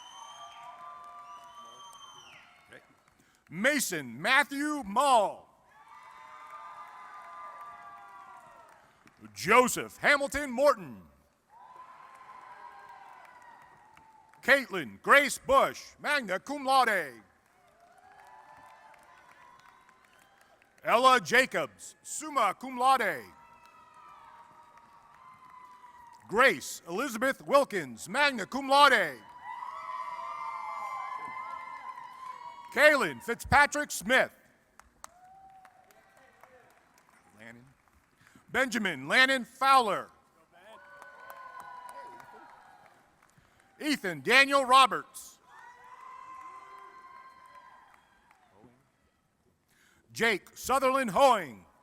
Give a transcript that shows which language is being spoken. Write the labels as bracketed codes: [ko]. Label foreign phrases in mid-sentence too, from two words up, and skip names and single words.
[en] Mason Matthew Mall. Joseph Hamilton Morton. Caitlin Grace Bush, [la] magna cum laude. [en] Ella Jacobs, [la] summa cum laude. [en] Grace Elizabeth Wilkins, [la] magna cum laude. [en] Kaylin Fitzpatrick Smith. Benjamin Lannon Fowler. Ethan Daniel Roberts. Jake Sutherland Hoing.